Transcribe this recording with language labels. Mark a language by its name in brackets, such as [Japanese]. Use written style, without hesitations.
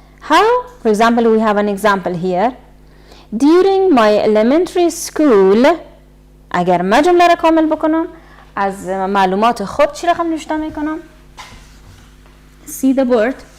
[English] How? For example, we have an example here. During my elementary school. [Persian] اگر من جمله را کامل بکنم از معلومات خود چی رقم نوشته میکنم؟ [English] See the word.